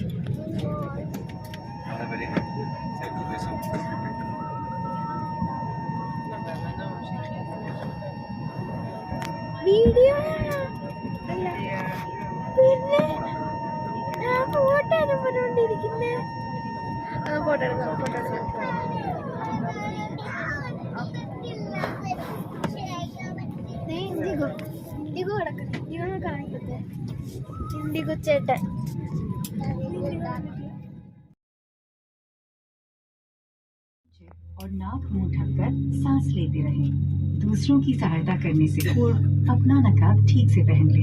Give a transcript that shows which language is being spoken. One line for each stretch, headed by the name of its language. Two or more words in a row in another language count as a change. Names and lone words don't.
Malayalam: വീഡിയോ അല്ല, പിന്നെ ഞാൻ ഫോട്ടോ പറഞ്ഞോണ്ടിരിക്കുന്നേ. ഫോട്ടോ എടുക്കാം. ഇൻഡിഗോ കിടക്കട്ടെ, ഇവന്ന് കാണിക്കട്ടെ. ഇൻഡിഗോ ചേട്ടൻ.
Hindi: और नाक मुंह ढककर सांस लेते रहें। दूसरों की सहायता करने से पूर्व अपना नकाब ठीक से पहन ले।